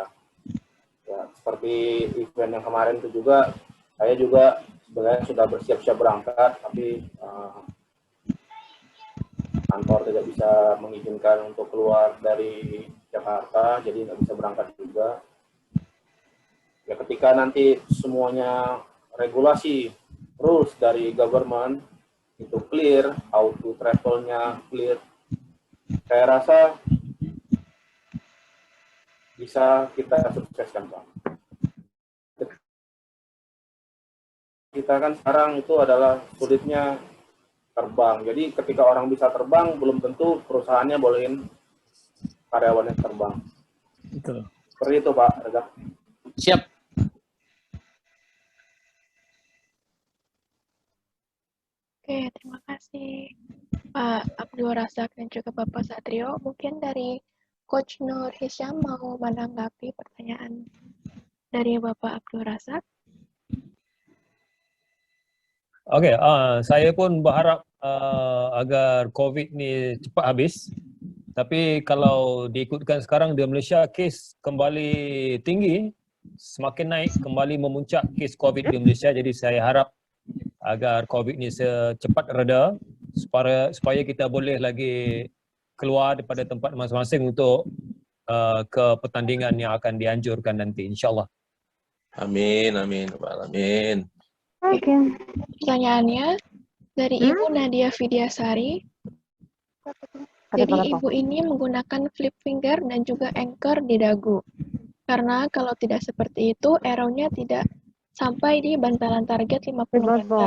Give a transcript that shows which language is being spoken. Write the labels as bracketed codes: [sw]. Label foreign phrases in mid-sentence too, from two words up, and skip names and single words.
[id] Ya seperti event yang kemarin itu juga, saya juga sebenarnya sudah bersiap-siap berangkat, tapi kantor tidak bisa mengizinkan untuk keluar dari Jakarta, jadi nggak bisa berangkat juga. Ya ketika nanti semuanya regulasi rules dari government itu clear, [en] how to [id] travelnya clear, saya rasa bisa kita sukseskan Pak. Kita kan sekarang itu adalah sulitnya terbang. Jadi ketika orang bisa terbang, belum tentu perusahaannya bolehin karyawannya terbang. Betul. Seperti itu Pak Razak. Siap. Oke, terima kasih Pak Abdul Razak dan juga Bapak Satrio. Mungkin dari Coach Nur Hisyam mau menanggapi pertanyaan dari Bapak Abdul Razak. [ms] Oke, saya pun berharap agar COVID ni cepat habis. Tapi kalau diikutkan sekarang di Malaysia, kes kembali tinggi, semakin naik, kembali memuncak kes COVID di Malaysia. Jadi saya harap agar COVID ni secepat reda supaya kita boleh lagi keluar daripada tempat masing-masing untuk ke pertandingan yang akan dianjurkan nanti, insyaAllah. [id] Amin, amin, amin. Oke. Pertanyaannya dari Ibu Nadia Vidyasari. Jadi Ibu ini menggunakan [en] flip finger [id] dan juga anchor di dagu. Karena kalau tidak seperti itu, arrow-nya tidak sampai di bantalan target 50 meter.